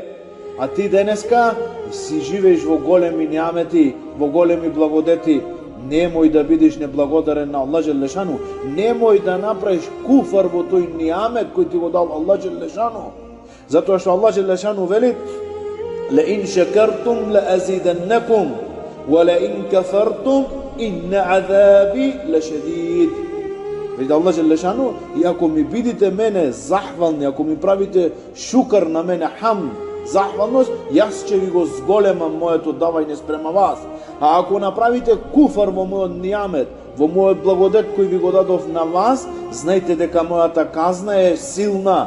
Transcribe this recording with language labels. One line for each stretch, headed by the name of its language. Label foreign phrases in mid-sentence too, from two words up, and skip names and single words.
Macedonian: А ти денеска си живееш во големи нијамети, во големи благодети. Немој да бидеш неблагодарен на Аллах Джелешану. Немој да направиш куфар во тој нијамет кој ти го дал Аллах Джелешану. Затоа што Аллах Джелешану вели:
Arabic: "لئن شكرتم لأزيدنكم ولئن كفرتم إن عذابي لشديد."
Macedonian: Вели Аллах Джелешану: "И ако ми бидите мене захвални, ако ми правите шукар на мене, хамд, захвалност, јас ќе ви го зголемам моето давање спрема вас. А ако направите куфар во мојот нијамет, во мојот благодет кој ви го дадов на вас, знајте дека мојата казна е силна.